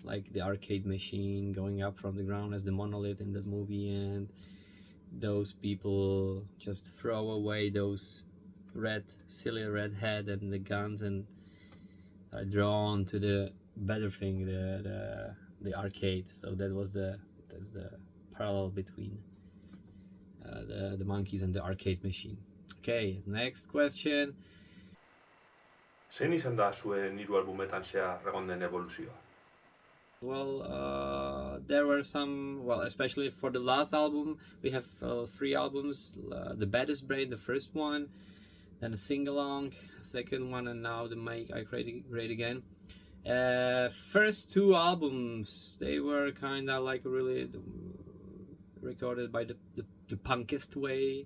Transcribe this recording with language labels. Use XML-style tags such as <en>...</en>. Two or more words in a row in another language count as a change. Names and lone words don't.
<en>like the arcade machine going up from the ground as the monolith in that movie, and those people just throw away those silly red head and the guns and are drawn to the better thing, the arcade. So that's the parallel between the monkeys and the arcade machine. Okay, next question.</en> <eu>Zein izan da zuen hiru albumetan zehar egon den evoluzioa?</eu> <en>Well, there were some, well, especially for the last album, we have 3 albums. The Baddest Brain, the first one, then the Sing-Along, second one, and now the Make I Great Again. First 2 albums, they were kind of like really recorded by the punkest way.</en>